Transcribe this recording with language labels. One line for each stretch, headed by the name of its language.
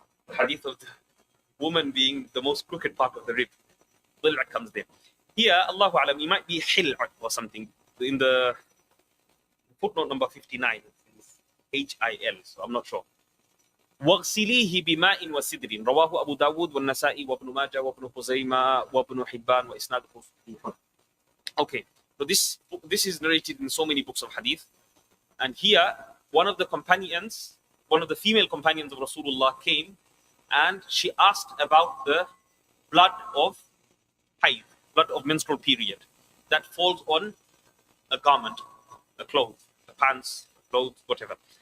English: The hadith of the woman being the most crooked part of the rib. ضلع comes there. Here, Allahu a'lam, it might be hil or something. In the footnote number 59, it's HIL, so I'm not sure.
Arabic: واغسليه بماء وسدر رواه أبو داود والنسائي وابن ماجه وابن خزيمة وابن حبان وإسناده صحيح.
English: Okay, so this is narrated in so many books of hadith, and here one of the companions, one of the female companions of Rasulullah came, and she asked about the blood of hayd, blood of menstrual period that falls on a garment, a cloth, a pants, clothes, whatever.